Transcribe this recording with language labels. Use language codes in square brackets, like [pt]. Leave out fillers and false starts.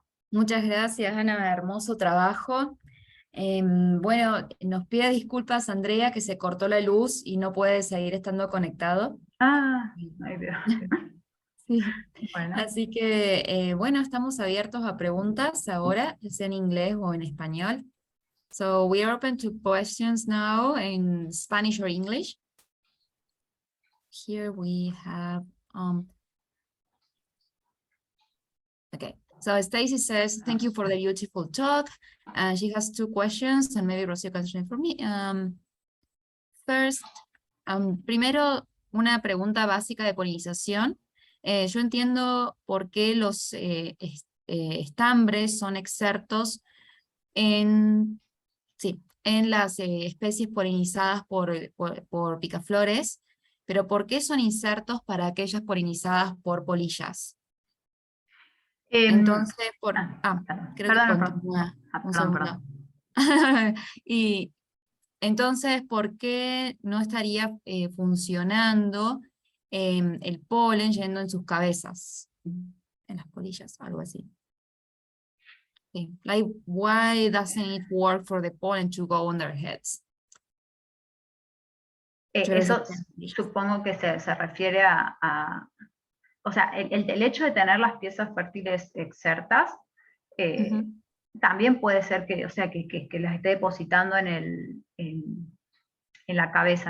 [es] Muchas gracias, Ana, hermoso trabajo. Bueno, nos pide disculpas Andrea que se cortó la luz y no puede seguir estando conectado. Ay Dios. Sí. Bueno. Así que, bueno, estamos abiertos a preguntas ahora, ya sea en inglés o en español. [en] So we are open to questions now in Spanish or English. Here we have, okay. So Stacy says, thank you for the beautiful talk. And she has two questions, and maybe Rocío can answer for me. First, [es] primero, una pregunta básica de polinización. Yo entiendo por qué los estambres son exertos en las especies polinizadas por picaflores, pero ¿por qué son insertos para aquellas polinizadas por polillas? Entonces, creo que continúa un segundo. Y entonces, ¿por qué no estaría funcionando el polen yendo en sus cabezas? En las polillas, algo así. [en] Okay. Like, why doesn't it work for the pollen to go on their heads? [es] Yo creo que Eso se entendí. supongo que se refiere o sea, el hecho de tener las piezas fértiles exertas Ujú. también puede ser que, o sea, que las esté depositando en la cabeza.